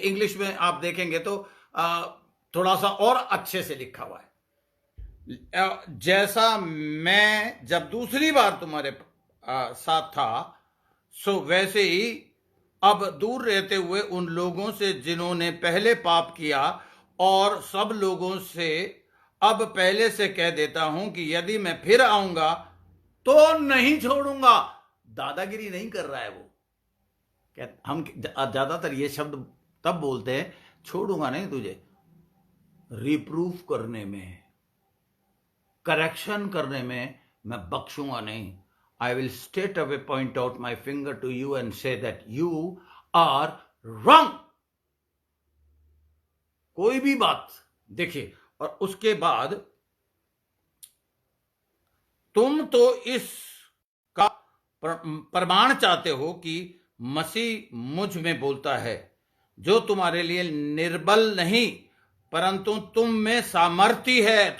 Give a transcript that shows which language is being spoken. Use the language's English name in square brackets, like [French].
[Hindi] English में आप देखेंगे तो थोड़ा सा और अच्छे से लिखा हुआ है, जैसा मैं जब दूसरी बार तुम्हारे साथ था, सो वैसे ही अब दूर रहते हुए उन लोगों से जिन्होंने पहले पाप किया, और सब लोगों से अब पहले से कह देता हूं कि यदि मैं फिर आऊंगा तो नहीं छोड़ूंगा। दादागिरी नहीं कर रहा है वो। हम ज्यादातर ये शब्द तब बोलते हैं, छोड़ूंगा नहीं तुझे, रिप्रूफ करने में, करेक्शन करने में मैं बख्शूंगा नहीं। [English] I will straight away point out my finger to you and say that you are wrong। [Hindi] कोई भी बात देखिए, और उसके बाद तुम तो इसका प्रमाण चाहते हो कि मसीह मुझ में बोलता है, जो तुम्हारे लिए निर्बल नहीं परंतु तुम में सामर्थी है।